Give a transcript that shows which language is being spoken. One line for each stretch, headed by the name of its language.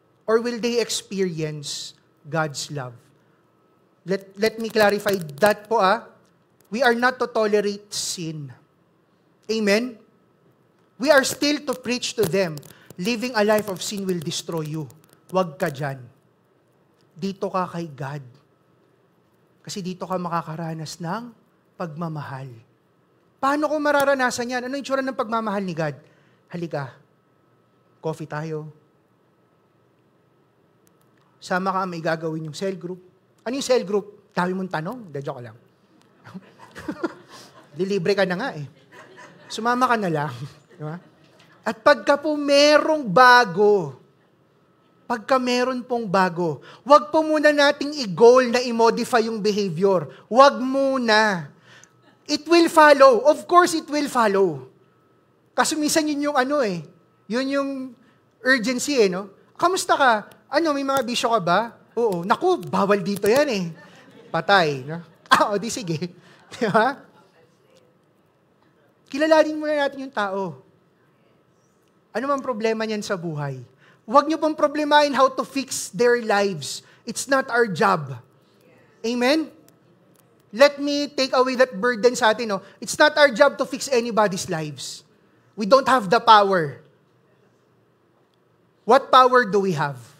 English: Or will they experience God's love? Let me clarify that po We are not to tolerate sin. Amen? We are still to preach to them, living a life of sin will destroy you.
Filipino: Huwag ka dyan. Dito ka kay God. Kasi dito ka makakaranas ng pagmamahal. Paano ko mararanasan yan? Ano yung tsura ng pagmamahal ni God? Halika, coffee tayo. Sama ka, may gagawin yung cell group. Ano yung cell group? Dami mong tanong? Joke lang. Lilibre ka na nga Sumama ka na lang. Diba? At pagka po merong bago, pagka meron pong bago, wag po muna nating i-goal na i-modify yung behavior. Wag muna.
English: It will follow. Of course, it will follow.
Filipino: Kasi minsan yun yung yun yung urgency no? Kamusta ka? May mga bisyo ka ba? Oo. Naku, bawal dito yan Patay. No? Di sige. Diba? Kilalanin muna natin yung tao. Ano man problema niyan sa buhay? Huwag niyo pong problemahin
English: how to fix their lives. It's not our job. Amen? Let me take away that burden
Filipino: sa atin.
English: It's not our job to fix anybody's lives. We don't have the power. What power do we have?